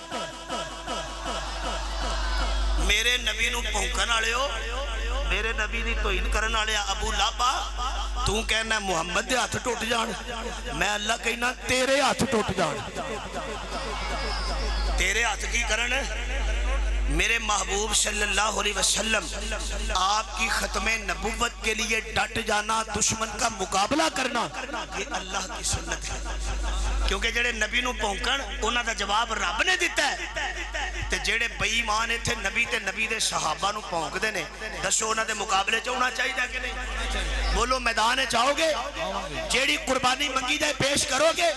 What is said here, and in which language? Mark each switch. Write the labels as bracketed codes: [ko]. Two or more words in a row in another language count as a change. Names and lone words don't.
[pa] میرے نبی نو پونکن والے ہو میرے نبی دی توہین کرن والے ابو لہب تو کہنا محمد دے ہاتھ ٹوٹ جان میں اللہ کہنا تیرے ہاتھ ٹوٹ جان تیرے ہاتھ کی کرن میرے محبوب صلی اللہ علیہ وسلم [ur] آپ کی ختم نبوت کے لیے ڈٹ جانا دشمن کا مقابلہ کرنا یہ اللہ کی سنت ہے [pa] کیونکہ جڑے نبی نو پونکن انہاں دا جواب رب نے دیتا ہے تے جڑے بے ایمان تھے نبی تے نبی دے صحابہ نو پونک دے نے دسو انہاں دے مقابلے چ ہونا چاہیے کہ نہیں بولو میدان چاہو گے جیڑی قربانی منگی جائے پیش کرو گے